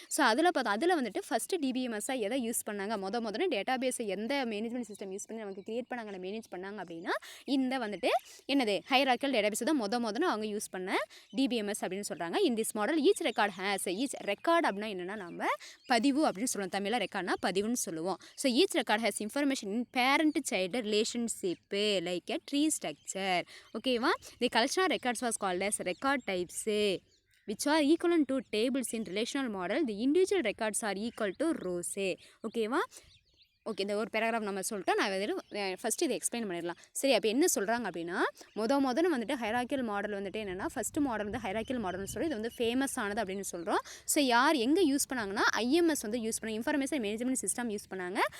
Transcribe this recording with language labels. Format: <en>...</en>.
<ta>So அதில் வந்துட்டு first டிபிஎம்எஸ்ஸாக எதை யூஸ் பண்ணாங்க, முதல்ல டேட்டாபேஸை எந்த மேனேஜ்மெண்ட் சிஸ்டம் யூஸ் பண்ணி நமக்கு கிரியேட் பண்ணாங்க, மேனேஜ் பண்ணாங்க அப்படின்னா இந்த வந்துட்டு என்னது ஹையரார்க்கிக்கல் டேட்டாபேஸ் தான் முதல்ல அவங்க யூஸ் பண்ண டிபிஎம்எஸ் அப்படின்னு சொல்கிறாங்க.</ta> <en>in this model each record</en> <ta>அப்படின்னா என்னென்னா நம்ம பதிவு அப்படின்னு சொல்லுவோம். தமிழில் ரெக்கார்ட்னா பதிவுன்னு சொல்லுவோம். So</ta> <en>Each record has information in parent child relationship like a tree structure.</en> <ta>ஓகேவா?</ta> <en>The collection of records was called as record types which are equivalent to tables in relational model. The individual records are equal to rows.</en> <ta>ஓகேவா? Okay, இந்த ஒரு paragraph நம்ம சொல்லிட்டோம். நான் first இதை explain பண்ணிடலாம். சரி, அப்போ என்ன சொல்கிறாங்க அப்படின்னா முதல்ல வந்துட்டு ஹையரார்க்கிக்கல் மாடல் வந்துட்டு என்னென்னா ஃபஸ்ட்டு மாடல் வந்து ஹையரார்க்கிக்கல் மாடல்னு சொல்லி இது வந்து ஃபேமஸ் ஆனது அப்படின்னு சொல்கிறோம். ஸோ யார் எங்கே யூஸ் பண்ணாங்கன்னா IMS வந்து யூஸ் பண்ணாங்க, இன்ஃபர்மேஷன் மேனேஜ்மெண்ட் சிஸ்டம் யூஸ் பண்ணாங்க.</ta>